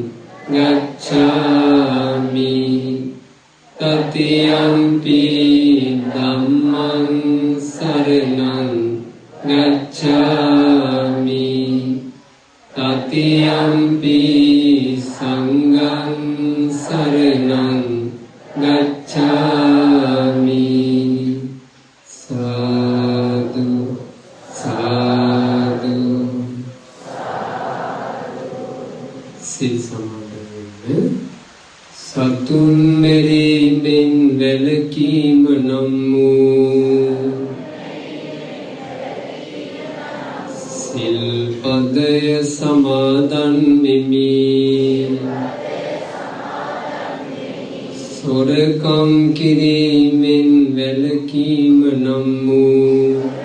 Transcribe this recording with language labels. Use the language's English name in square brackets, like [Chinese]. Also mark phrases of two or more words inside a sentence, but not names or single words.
[Pali] ගච්ඡාමි တတိယံ පි ධම්මං සරණං ගච්ඡාමි တတိယံ පි සංඝං සරණං ගච්ඡාමි සාදු සාදු [Sinhala] සිල් සමාදන් සතුන් මෙරිමින් වැළකීම නම් වූ සිල්පදය සමාදන් වෙමි සොරකම් කිරීමෙන් වැළකීම නම් වූ